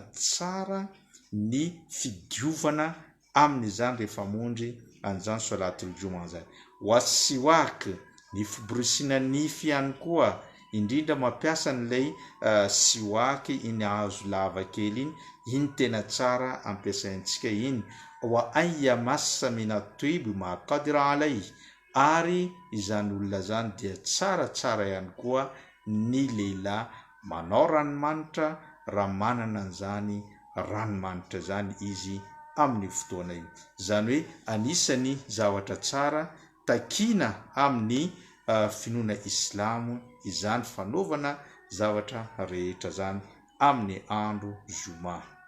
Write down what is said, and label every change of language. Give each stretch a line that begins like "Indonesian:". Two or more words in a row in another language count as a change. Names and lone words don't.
Malagasy: tsara ny fidiovana amin'izany rehefa monjy an'izany
Arabic: صلاة الجمعة
Malagasy: zany wasiwak ny fiborosina nify ihany koa indrindra mampiasa n'ilay siwak iny hazo lava kely iny tena tsara ampiasaintsika iny
Arabic: وأن يمس من الطيب ما قدر عليه
Malagasy: ary izany olona zany dia tsaratsara ihany koa ny lehilahy manao ranomanitra raha manana an'izany ranomanitra zany izy amin'ny fotoana io zany hoe anisany zavatra tsara takina amin'ny finoana islamo izany fanaovana zavatra rehetra zany amin'ny andro zoma